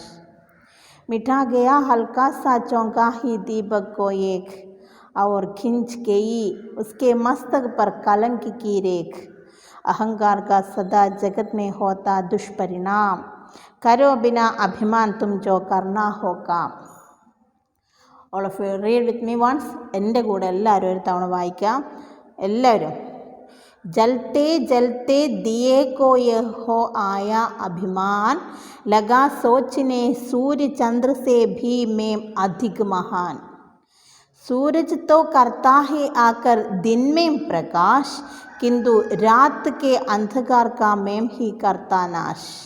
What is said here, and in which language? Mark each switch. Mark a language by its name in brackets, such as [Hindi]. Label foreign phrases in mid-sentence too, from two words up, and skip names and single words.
[Hindi] मिटा गया हल्का सा चौंका ही दीपक को एक, और खिंच गई उसके मस्तक पर कलंक की रेख। अहंकार का सदा जगत में होता दुष्परिणाम, करो बिना अभिमान तुम जो करना हो काम। [English] All of you read with me once. [Malayalam] എൻ്റെ കൂടെ എല്ലാവരും ഒരു തവണ വായിക്കാം എല്ലാവരും. [Hindi] जलते जलते दिए को यह हो आया अभिमान, लगा सोचने सूर्य चंद्र से भी मैं अधिक महान। सूरज तो करता है आकर दिन में प्रकाश, किंतु रात के अंधकार का मैं ही करता नाश।